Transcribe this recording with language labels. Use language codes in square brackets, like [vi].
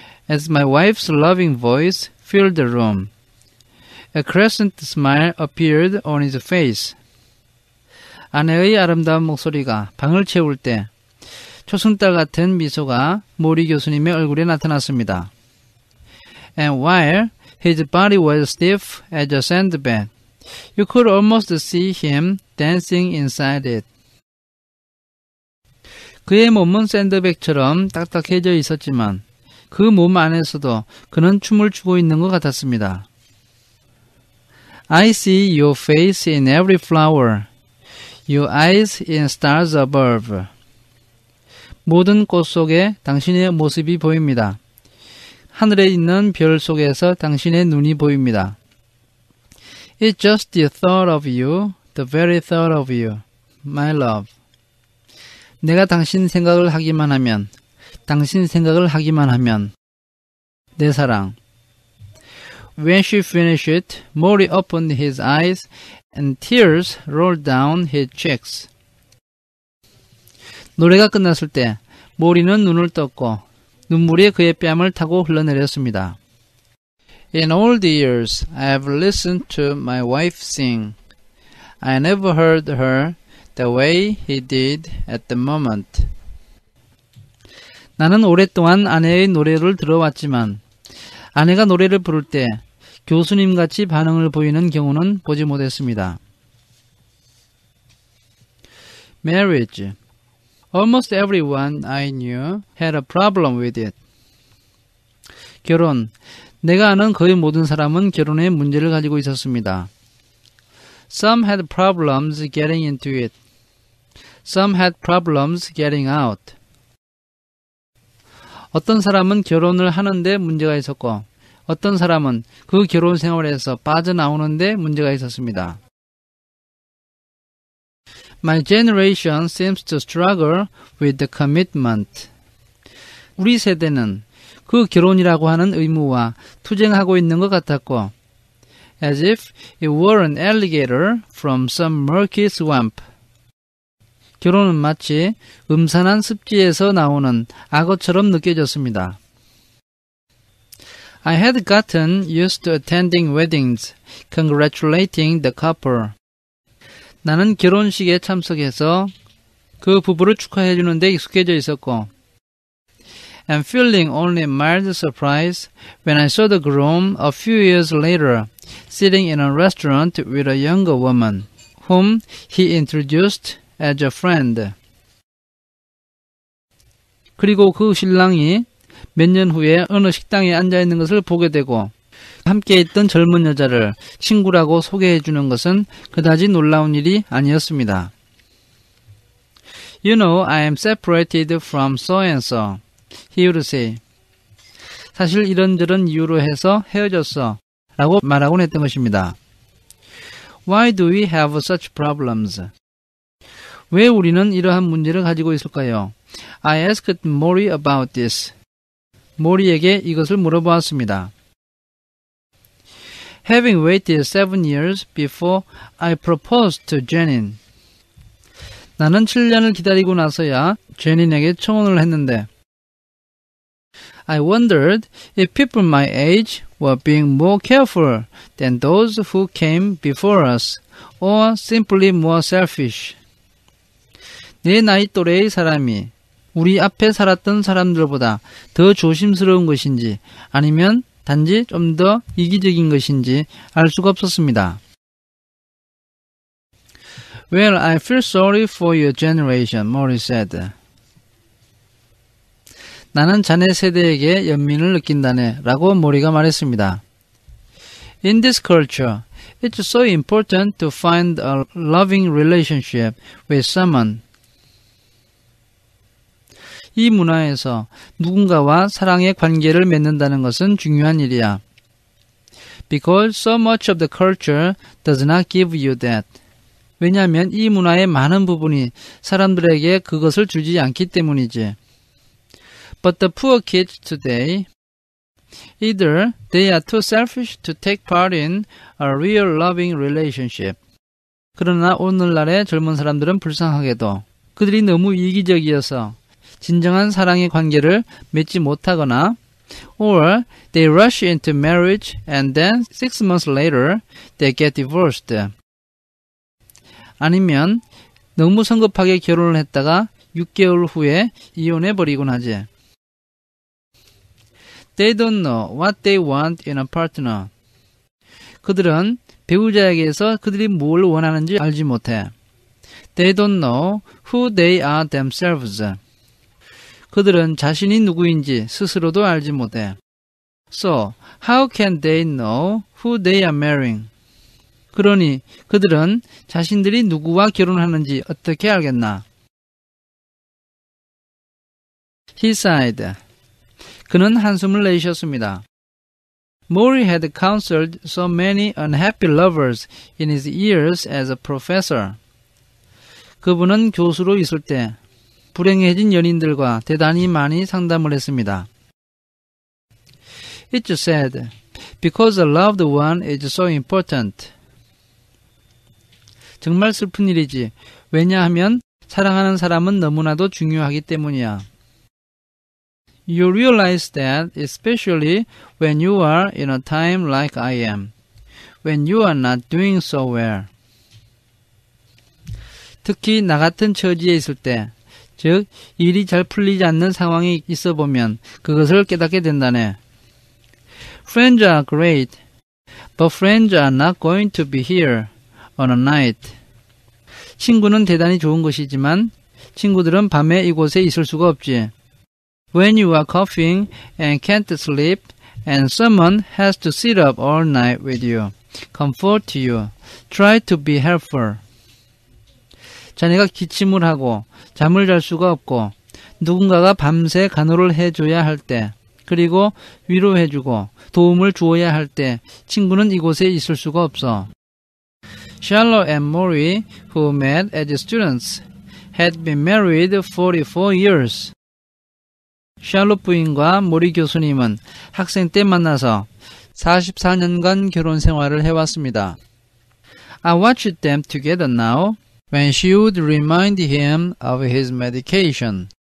[en] As my wife's loving voice filled the room, a crescent smile appeared on his face. [ko] 아내의 아름다운 목소리가 방을 채울 때 초승달 같은 미소가 모리 교수님의 얼굴에 나타났습니다. [en] and while his body was stiff as a sandbag, you could almost see him dancing inside it. [ko] 그의 몸은 샌드백처럼 딱딱해져 있었지만 그 몸 안에서도 그는 춤을 추고 있는 것 같았습니다. [en] I see your face in every flower, your eyes in stars above. [ko] 모든 꽃 속에 당신의 모습이 보입니다. 하늘에 있는 별 속에서 당신의 눈이 보입니다. [en] It's just the thought of you, the very thought of you, my love. [ko] 내가 당신 생각을 하기만 하면, 당신 생각을 하기만 하면, 내 사랑. [en] When she finished it, Mori opened his eyes and tears rolled down his cheeks. [ko] 노래가 끝났을 때 모리는 눈을 떴고 눈물이 그의 뺨을 타고 흘러내렸습니다. [en] In all the years I have listened to my wife sing. I never heard her the way he did at the moment. [ko] 나는 오랫동안 아내의 노래를 들어왔지만 아내가 노래를 부를 때 교수님같이 반응을 보이는 경우는 보지 못했습니다. [en] Marriage. Almost everyone I knew had a problem with it. [ko] 결혼. 내가 아는 거의 모든 사람은 결혼에 문제를 가지고 있었습니다. [en] Some had problems getting into it. Some had problems getting out. [ko] 어떤 사람은 결혼을 하는데 문제가 있었고 어떤 사람은 그 결혼 생활에서 빠져나오는데 문제가 있었습니다. [en] My generation seems to struggle with the commitment. [ko] 우리 세대는 그 결혼이라고 하는 의무와 투쟁하고 있는 것 같았고 [en] as if it were an alligator from some murky swamp. [ko] 결혼은 마치 음산한 습지에서 나오는 악어처럼 느껴졌습니다. [en] I had gotten used to attending weddings, congratulating the couple. [ko] 나는 결혼식에 참석해서 그 부부를 축하해 주는 데 익숙해져 있었고 [en] and feeling only mild surprise when I saw the groom a few years later sitting in a restaurant with a younger woman whom he introduced as a friend. [ko] 그리고 그 신랑이 몇 년 후에 어느 식당에 앉아 있는 것을 보게 되고 함께 있던 젊은 여자를 친구라고 소개해 주는 것은 그다지 놀라운 일이 아니었습니다. [en] You know, I am separated from so and so. He would say. [ko] 사실 이런저런 이유로 해서 헤어졌어 라고 말하곤 했던 것입니다. [en] Why do we have such problems? [ko] 왜 우리는 이러한 문제를 가지고 있을까요? [en] I asked Mori about this. [ko] 모리에게 이것을 물어보았습니다. [en] Having waited 7 years before I proposed to Jenin. [ko] 나는 7년을 기다리고 나서야 제닌에게 청혼을 했는데 [en] I wondered if people my age were being more careful than those who came before us, or simply more selfish. [ko] 내 나이 또래의 사람이 우리 앞에 살았던 사람들보다 더 조심스러운 것인지 아니면 단지 좀 더 이기적인 것인지 알 수가 없었습니다. [en] Well, I feel sorry for your generation, Mori said. [ko] 나는 자네 세대에게 연민을 느낀다네 라고 모리가 말했습니다. [en] In this culture, it's so important to find a loving relationship with someone. [ko] 이 문화에서 누군가와 사랑의 관계를 맺는다는 것은 중요한 일이야. [en] Because so much of the culture does not give you that. [ko] 왜냐하면 이 문화의 많은 부분이 사람들에게 그것을 주지 않기 때문이지. [en] But the poor kids today, either they are too selfish to take part in a real loving relationship. [ko] 그러나 오늘날의 젊은 사람들은 불쌍하게도 그들이 너무 이기적이어서 진정한 사랑의 관계를 맺지 못하거나 [en] or they rush into marriage and then 6 months later they get divorced. [ko] 아니면 너무 성급하게 결혼을 했다가 6개월 후에 이혼해버리곤 하지. [en] They don't know what they want in a partner. [ko] 그들은 배우자에게서 그들이 뭘 원하는지 알지 못해. [en] They don't know who they are themselves. [ko] 그들은 자신이 누구인지 스스로도 알지 못해. [en] So, how can they know who they are marrying? [ko] 그러니 그들은 자신들이 누구와 결혼하는지 어떻게 알겠나? [en] He sighed. [ko] 그는 한숨을 내쉬었습니다. [en] Maury had counseled so many unhappy lovers in his years as a professor. [ko] 그분은 교수로 있을 때 불행해진 연인들과 대단히 많이 상담을 했습니다. [en] It said, because a loved one is so important. [ko] 정말 슬픈 일이지. 왜냐하면 사랑하는 사람은 너무나도 중요하기 때문이야. [en] You realize that especially when you are in a time like I am, when you are not doing so well. [ko] 특히 나 같은 처지에 있을 때, 즉 일이 잘 풀리지 않는 상황이 있어 보면 그것을 깨닫게 된다네. [en] Friends are great, but friends are not going to be here on a night. [ko] 친구는 대단히 좋은 것이지만 친구들은 밤에 이곳에 있을 수가 없지. [en] When you are coughing and can't sleep and someone has to sit up all night with you, comfort you, try to be helpful. [ko] 자네가 기침을 하고 잠을 잘 수가 없고 누군가가 밤새 간호를 해줘야 할 때, 그리고 위로해주고 도움을 주어야 할 때 친구는 이곳에 있을 수가 없어. [en] Charlotte and Maury, who met as students, had been married 44 years. [ko] 샬롯 부인과 모리 교수님은 학생 때 만나서 44년간 결혼 생활을 해왔습니다. [en] I watched them together now when she would remind him of his medication.